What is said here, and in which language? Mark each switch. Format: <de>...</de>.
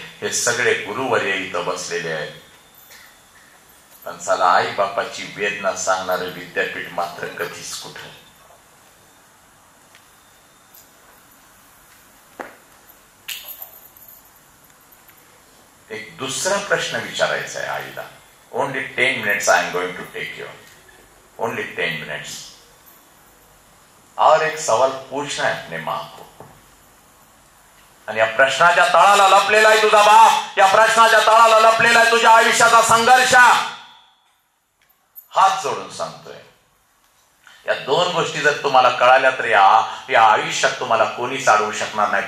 <mr>हे सगळे गुरुवर्य इथं बसलेले आहेत. पण चला आई बापाची वेदना सांगणारं विद्यापीठ मात्र कधीच कुठं. एक दुसरा प्रश्न विचारायचा आहे आईला.</mr> <en>Only 10 minutes I am going to take you. Only 10 minutes.</en> <hi>और एक सवाल पूछना है अपने मां को.</hi> <mr>आणि या प्रश्नाच्या तळाला लपलेला आहे तुझा बाप. या प्रश्नाच्या तळाला लपलेला आहे तुझ्या आयुष्याचा संघर्ष. हात जोडून सांगतोय, या 2 गोष्टी जर तुम्हाला कळाल्या तर या आयुष्यात तुम्हाला कोणीच अडवू शकणार नाही.</mr>